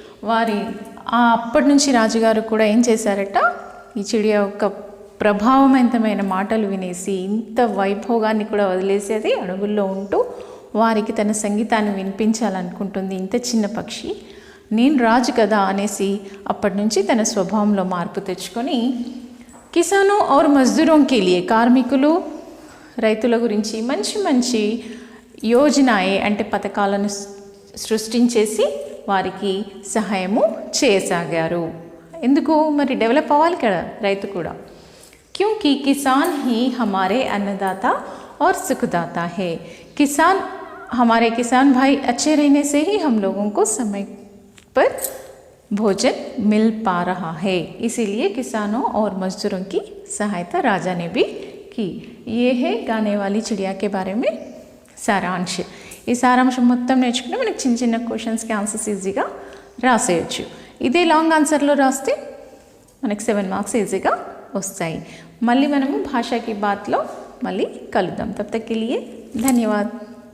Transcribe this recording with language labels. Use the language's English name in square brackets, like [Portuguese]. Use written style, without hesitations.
[Telugu] వారి అప్పటి నుంచి రాజుగారు కూడా ఏం చేశారట, ఈ చిడియా యొక్క ప్రభావవంతమైన మాటలు వినేసి ఇంత వైభోగాన్ని కూడా వదిలేసేది, అడవుల్లో ఉంటూ వారికి తన సంగీతాన్ని వినిపించాలనుకుంటుంది ఇంత చిన్న పక్షి, నేను రాజు కదా అనేసి అప్పటి నుంచి తన స్వభావంలో మార్పు తెచ్చుకొని [Hindi] కిసాను और मजदूरों के लिए, [Telugu] కార్మికులు రైతుల గురించి మంచి మంచి యోజనాయే అంటే పథకాలను సృష్టించేసి వారికి సహాయము చేయసాగారు. ఎందుకు మరి, డెవలప్ అవ్వాలి కదా రైతు కూడా. [Hindi] क्योंकि किसान ही हमारे अन्नदाता और सुखदाता है. हमारे किसान भाई अच्छे रहने से ही हम लोगों को समय पर भोजन मिल पा रहा है. इसीलिए किसानों और मजदूरों की सहायता राजा ने भी की. ये है गाने वाली चिड़िया के बारे में సారాంశ్. [Telugu] ఈ సారాంశం మొత్తం నేర్చుకుంటే మనకి చిన్న చిన్న క్వశ్చన్స్కి ఆన్సర్స్ ఈజీగా రాసేయచ్చు. ఇదే లాంగ్ ఆన్సర్లో రాస్తే మనకి 7 మార్క్స్ ఈజీగా వస్తాయి. మళ్ళీ మనము భాషా కి బాత్లో మళ్ళీ కలుద్దాం. [Hindi] తబ్ తక్ కే లియే ధన్యవాద్.